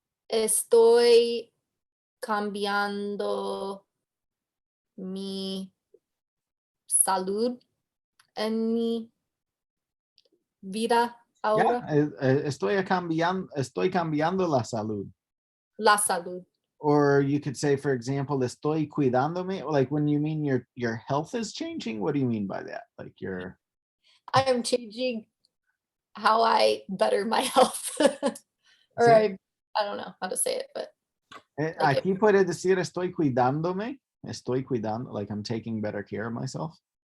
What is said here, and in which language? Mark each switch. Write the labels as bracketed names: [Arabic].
[Spanish] Estoy cambiando mi salud en mi vida ahora. Yeah, estoy cambiando la salud. La salud. [English] Or you could say, for example, [Spanish] estoy cuidándome. [English] Like when you mean your health is changing, what do you mean by that? Like I am changing how I better my health. Or [Spanish] ¿sí? [English] I don't know how to say it, but [Spanish] Aquí puede decir estoy cuidándome. Estoy cuidando, [English] like I'm taking better care of myself.